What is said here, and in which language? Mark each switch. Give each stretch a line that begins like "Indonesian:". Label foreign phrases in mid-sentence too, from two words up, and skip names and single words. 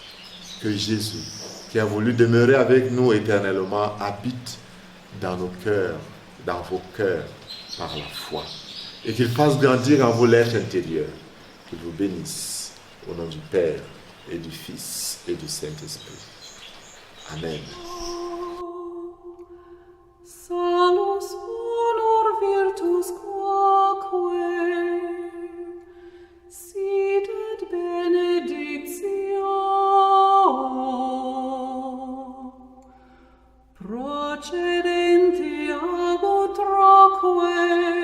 French: Que Jésus, qui a voulu demeurer avec nous éternellement, habite dans nos cœurs, dans vos cœurs, par la foi. Et qu'il fasse grandir en vous l'être intérieur. Qu'il vous bénisse au nom du Père et du Fils et du Saint-Esprit. Amen.
Latin: Salus honor virtus quoque, sit et benedictio, procedenti ab utroque,